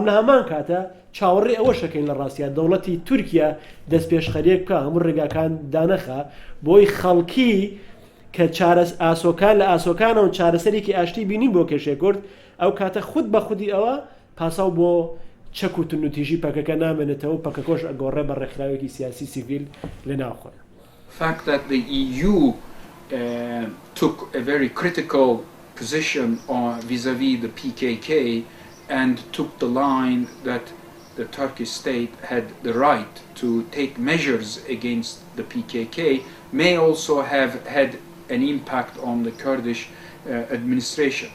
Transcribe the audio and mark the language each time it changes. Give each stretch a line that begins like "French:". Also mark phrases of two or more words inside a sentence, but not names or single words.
Central Kurdish: لە هەمان کاتە چاوەڕێ ئەوە شەکەین لە ڕاستیە دەوڵەتی تورکیا دەست پێشخەرێک بکە هەموو ڕێگاکان دانەخە بۆی خەڵکی کە ئاسۆکان لە ئاسۆکانەوە چارەسەرێکی ئاشتی بینی بۆ کێشەی کورد ئەو کاتە خود بە خودی ئەوە پاساو بۆ چەک و تونوتیژی پەکەکە نامێنێتەوە پەکەکۆش ئەگۆڕێ بە ڕێکخراوێکی سیاسی سیڤیل لە ناوخۆی.
English: Fact that the EU took a very critical position vis-à-vis the PKK and took the line that the Turkish state had the right to take measures against the PKK may also have had an impact on the Kurdish administration.